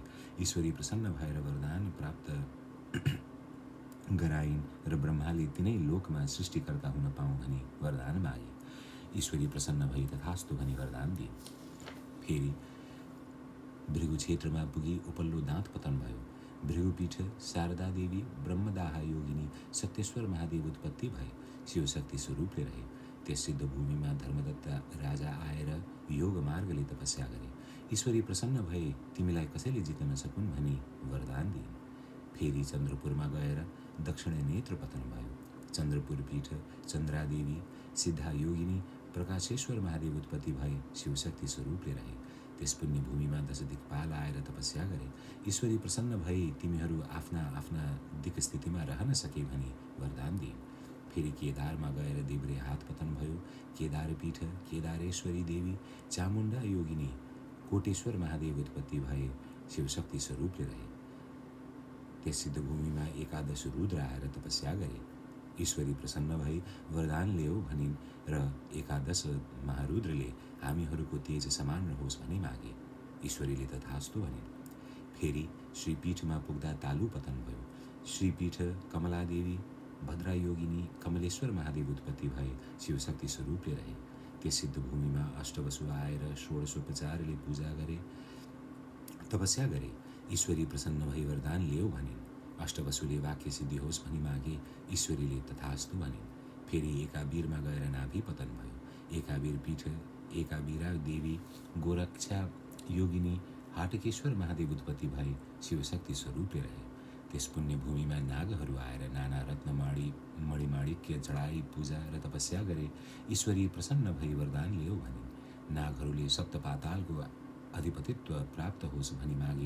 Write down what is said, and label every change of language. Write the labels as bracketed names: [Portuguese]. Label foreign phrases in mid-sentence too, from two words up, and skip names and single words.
[Nepali] ईश्वरी प्रसन्न भएर वरदान प्राप्त गराइन् र ब्रह्माले तिनै लोकमा सृष्टिकर्ता हुन पाऊँ भनी वरदान मागे। ईश्वरी प्रसन्न भई तथास्तु भनी वरदान दिए। फेरि भृगु क्षेत्रमा पुगी उपल्लो दाँत पतन भयो। भृगुपीठ शारदा देवी ब्रह्मदाहा योगिनी सत्येश्वर महादेव उत्पत्ति भए शिवशक्ति स्वरूपले रहे। त्यस सिद्ध भूमिमा धर्मदत्ता राजा आएर योग मार्गले तपस्या गरे। ईश्वरी प्रसन्न भए तिमीलाई कसैले जित्न नसकुन् भनी वरदान दिइन्। फेरि चन्द्रपुरमा गएर दक्षिण नेत्र पतन भयो। चन्द्रपुर पीठ चन्द्रादेवी सिद्धा योगिनी प्रकाशेश्वर महादेव उत्पत्ति भए शिवशक्ति स्वरूपले रहे। त्यस पुण्य भूमिमा 10 दिक्पाल आएर तपस्या गरे। ईश्वरी प्रसन्न भई तिमीहरू आफ्ना आफ्ना दिक् स्थितिमा रहन सके भनी वरदान दिइन्। फेरि केदारमा गएर देब्रे हात पतन भयो। केदार पीठ केदारेश्वरी देवी चामुण्डा योगिनी कोटेश्वर महादेव उत्पत्ति भए शिवशक्ति स्वरूपले रहे। त्यस सिद्ध भूमिमा 11 रुद्र आएर तपस्या गरे। ईश्वरी प्रसन्न भई वरदान ल्याऊ भनिन् र 11 महारुद्रले हामीहरूको तेज समान रहोस् भनी मागे। ईश्वरीले तथास्तु भनिन्। फेरि श्रीपीठमा पुग्दा तालु पतन भयो। श्रीपीठ कमलादेवी भद्रा योगिनी कमलेश्वर महादेव उत्पत्ति भए शिवशक्ति स्वरूपले रहे। त्यस सिद्ध भूमिमा अष्टवसु आएर षोडशोपचारले पूजा गरे तपस्या गरे। ईश्वरी प्रसन्न भई वरदान ल्याऊ भनिन्। अष्टवसुले वाक्य सिद्धि होस् भनी मागे। ईश्वरीले तथास्तु भनिन्। फेरि एकाबीरमा गएर नाभि पतन भयो। एकाबीर पीठ एकाबीरा देवी गोरक्षा योगिनी हाटकेश्वर महादेव उत्पत्ति भए शिवशक्ति स्वरूपले रहे। त्यस पुण्य भूमिमा नागहरू आएर नाना रत्नमाणी मणिमाणिक्य चढाई पूजा र तपस्या गरे। ईश्वरी प्रसन्न भई वरदान ल्याऊ भनिन्। नागहरूले सप्त पातालको अधिपतित्व प्राप्त होस् भनी मागे।